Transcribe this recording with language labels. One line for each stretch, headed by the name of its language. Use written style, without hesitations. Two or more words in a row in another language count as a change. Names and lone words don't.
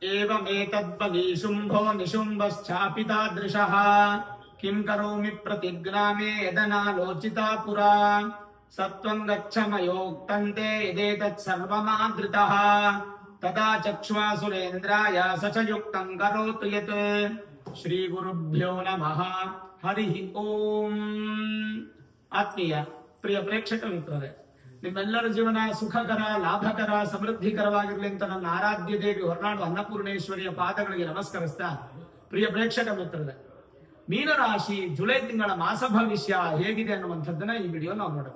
Sanskrit: एवमेतद्वगी शुम्भो निशुम्भश्चापितादृशः किं करोमि प्रतिज्ञामे यदनालोचिता पुरा सत्वं गच्छ मयोक्तन्ते यदेतत् सर्वमादृतः तदा चक्ष्वासुरेन्द्राय स च युक्तं करोतु यत् श्रीगुरुभ्यो नमः हरिः ओम।
Kannada: ಆತ್ಮೀಯ ಪ್ರಿಯ ಪ್ರೇಕ್ಷಕ ಮಿತ್ರರೇ, ನಿಮ್ಮೆಲ್ಲರ ಜೀವನ ಸುಖಕರ, ಲಾಭಕರ, ಸಮೃದ್ಧಿಕರವಾಗಿರಲಿ ಅಂತ ನನ್ನ ಆರಾಧ್ಯ ದೇವಿ ಹೊರನಾಡು ಅನ್ನಪೂರ್ಣೇಶ್ವರಿಯ ಪಾದಗಳಿಗೆ ನಮಸ್ಕರಿಸ್ತಾ, ಪ್ರಿಯ ಪ್ರೇಕ್ಷಕ ಮಿತ್ರರೇ, ಮೀನರಾಶಿ ಜುಲೈ ತಿಂಗಳ ಮಾಸ ಭವಿಷ್ಯ ಹೇಗಿದೆ ಅನ್ನುವಂಥದ್ದನ್ನ ಈ ವಿಡಿಯೋ ನಾವು ನೋಡೋಣ.